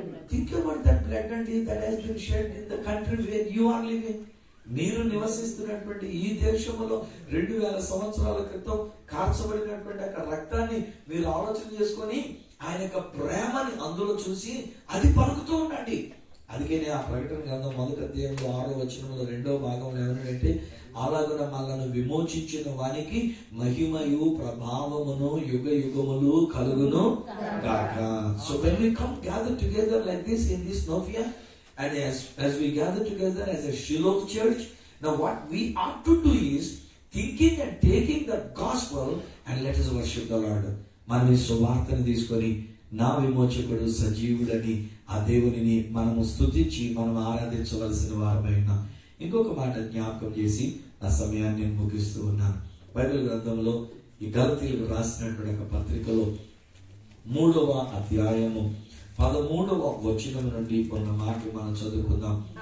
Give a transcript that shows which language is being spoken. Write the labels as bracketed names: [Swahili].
[English] Think about that blood that has been shed in the country where you are living. [Telugu] మీరు నివసిస్తున్నటువంటి ఈ దేశంలో 2000 సంవత్సరాల క్రితం కార్చబడినటువంటి ఆ రక్తాన్ని మీరు ఆలోచన చేసుకొని ఆయన యొక్క ప్రేమని అందులో చూసి అది పలుకుతూ ఉండండి. అందుకే ఆ ప్రకటన గ్రంథం 1వ అధ్యాయంలో 6వ వచనంలో 2వ భాగంలో ఏమనంటే, అలాగున మనల్ని విమోచించిన వానికి మహిమయు ప్రభావమును యుగ యుగములు కలుగును గాక. [English] So when we come gather together like this in this Novia, and as we gather together as a Shiloh church, now what we ought to do is thinking and taking the gospel and let us worship the Lord. [Telugu] మనం ఈ సువార్తను తీసుకొని నా విమోచకుడు సజీవుడని ఆ దేవునిని మనము స్తుతించి మనం ఆరాధించవలసిన వారమైన. ఇంకొక మాట జ్ఞాపకం చేసి నా సమయాన్ని నేను ముగిస్తూ ఉన్నాను. బైబిల్ గ్రంథంలో ఈ గలతీయులకు రాసినటువంటి ఒక పత్రికలో 3వ అధ్యాయము 13వ వచనం నుండి కొన్ని మాటలు మనం చదువుకుందాం.